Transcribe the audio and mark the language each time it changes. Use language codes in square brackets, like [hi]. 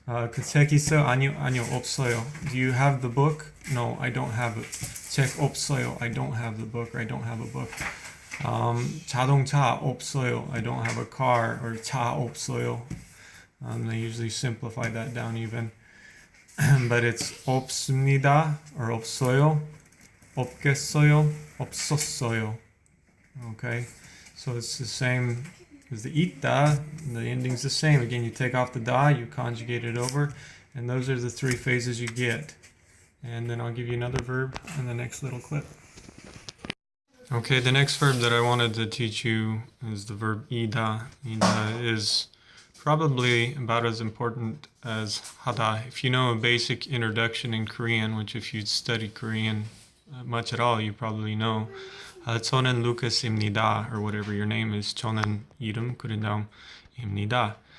[ko] 그 책 있어요? 아니요, 없어요. [en] Do you have the book? No, I don't have it. [ko] 책 없어요. [en] I don't have the book, or I don't have a book. [ko] 자동차 없어요. [en] I don't have a car, or [ko] 차 없어요. [en] They usually simplify that down even. But it's [ko] 없습니다, [en] or [ko] 없어요, 없겠어요, 없었어요. [en] Okay, so it's the same as the 있다. The ending's the same. Again, you take off the da, you conjugate it over, and those are the three phases you get. and then I'll give you another verb in the next little clip. Okay, the next verb that I wanted to teach you is the verb ida. Ida is probably about as important as hada. If you know a basic introduction in Korean, which if you study Korean much at all, you probably know. [ko] 저는 루카스입니다, [en] or whatever your name is. [ko] 저는 이름 그린다움입니다.